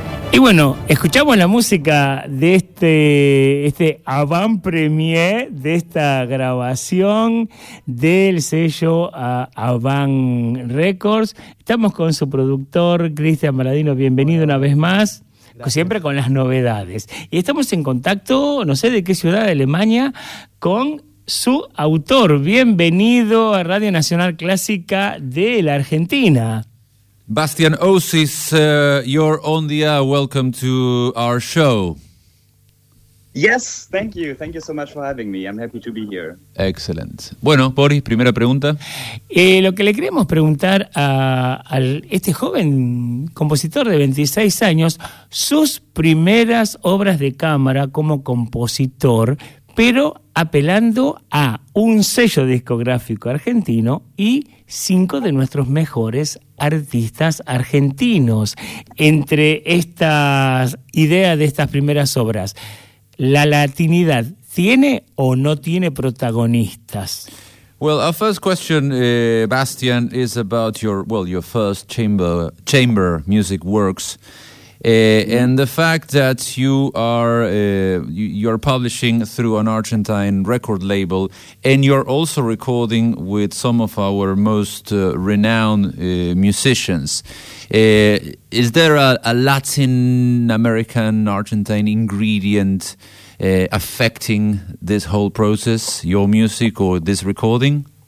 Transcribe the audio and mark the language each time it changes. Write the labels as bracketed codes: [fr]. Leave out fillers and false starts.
[es] Y bueno, escuchamos la música de este avant-premier de esta grabación del sello Avant Records. Estamos con su productor, Cristian Maladino. Bienvenido una vez más. Gracias. Siempre con las novedades. Y estamos en contacto, no sé de qué ciudad de Alemania, con su autor. Bienvenido a Radio Nacional Clásica de la Argentina. [en] Bastian Ossis, you're on the air. Welcome to our show. Yes, thank you. Thank you so much for having me. I'm happy to be here. [es] Excellent. Bueno, Boris, primera pregunta. Lo que le queremos preguntar a este joven compositor de 26 años, sus primeras obras de cámara como compositor, pero apelando a un sello discográfico argentino y cinco de nuestros mejores artistas argentinos. Entre estas ideas de estas primeras obras, ¿la latinidad tiene o no tiene protagonistas? [en] Well, our first question, Bastian, is about your first chamber music works. And the fact that you are you're publishing through an Argentine record label, and you're also recording with some of our most renowned musicians, is there a Latin American Argentine ingredient affecting this whole process, your music or this recording?